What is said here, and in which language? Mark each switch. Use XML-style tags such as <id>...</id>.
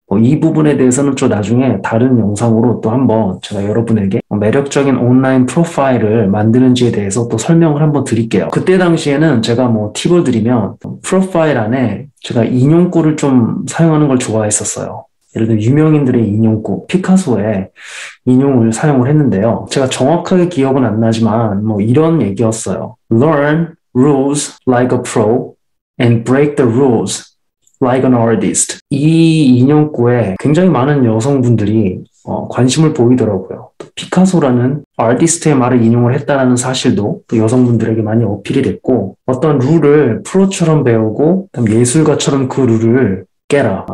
<ko>이 부분에 대해서는 좀 나중에 다른 영상으로 또 한번 제가 여러분에게 매력적인 온라인 프로파일을 만드는지에 대해서 또 설명을 한번 드릴게요. 그때 당시에는 제가 팁을 드리면 프로파일 안에 제가 인용구를 좀 사용하는 걸 좋아했었어요. 예를 들어 유명인들의 인용구, 피카소의 인용을 사용을 했는데요. 제가 정확하게 기억은 안 나지만 이런 얘기였어요.</ko> <en>Learn rules like a pro and break the rules like an artist.</en> <ko>이 인용구에 굉장히 많은 여성분들이 관심을 보이더라고요. 피카소라는 아티스트의 말을 인용을 했다는 사실도 또 여성분들에게 많이 어필이 됐고 어떤 룰을 프로처럼 배우고 예술가처럼 그 룰을 깨라.</ko>